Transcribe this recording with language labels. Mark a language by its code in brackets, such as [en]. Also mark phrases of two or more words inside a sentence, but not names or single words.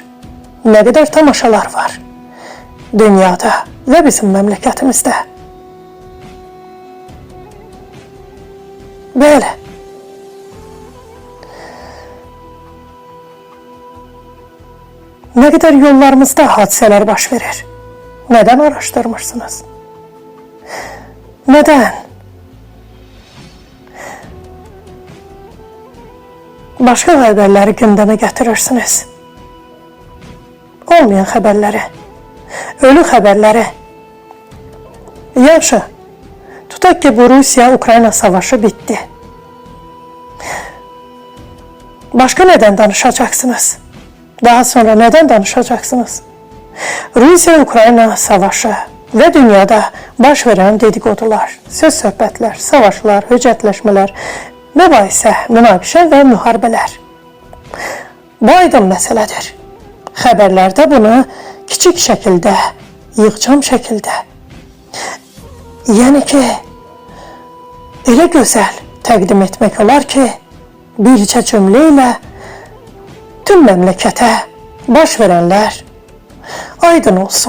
[az] Nə qədər tamaşalar var dünyada və bizim məmləkətimizdə. Bəli. Nə qədər yollarımızda hadisələr baş verir. [tr] Neden araştırmırsınız? Neden? Başka haberleri gündeme getirirsiniz. Olmayan haberleri, ölü haberleri. [az] Yaxşı, tutaq ki bu Rusya-Ukrayna savaşı bitti. Başka neden danışacaksınız? Daha sonra neden danışacaksınız? [tr] Rusya-Ukrayna savaşı ve dünyada baş veren dedikodular, [az] söz söhbətlər, savaşlar, höcətləşmələr, mübahisə, münaqişə və müharibələr. Bu aydın məsələdir. Xəbərlərdə bunu kiçik şəkildə, yığcam şəkildə, yəni ki, elə gözəl təqdim etmək olar ki, bircə cümlə ilə tüm məmləkətə baş verənlər aydın olsun.